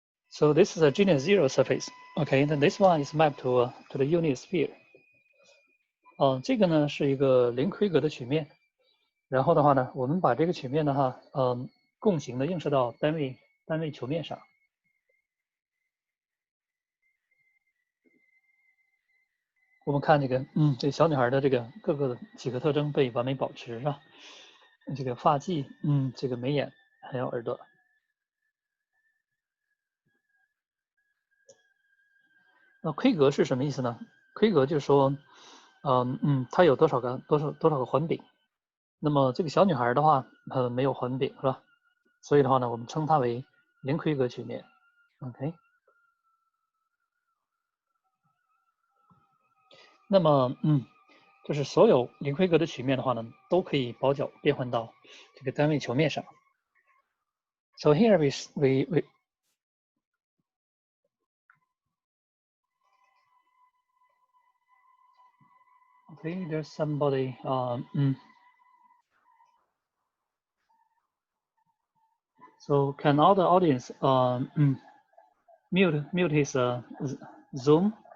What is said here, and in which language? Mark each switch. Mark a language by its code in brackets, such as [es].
[en] So this is a genus 0 surface. Okay, then this one is mapped to the unit sphere. [zh] 这个呢是一个零规格的曲面。然后的话呢，我们把这个曲面的话，共形的映射到单位球面上。我们看这个，这小女孩的这个各个几个特征被完美保持，是吧？这个发髻，这个眉眼，还有耳朵。那规格是什么意思呢？规格就是说，它有多少个环柄。那么这个小女孩的话，没有环柄，是吧？所以的话呢，我们称它为零规格曲面。 OK。那么，就是所有零规格的曲面的话呢，都可以包角变换到这个单位球面上。 [en] So here we okay, there's somebody so can all the audience mute his Zoom?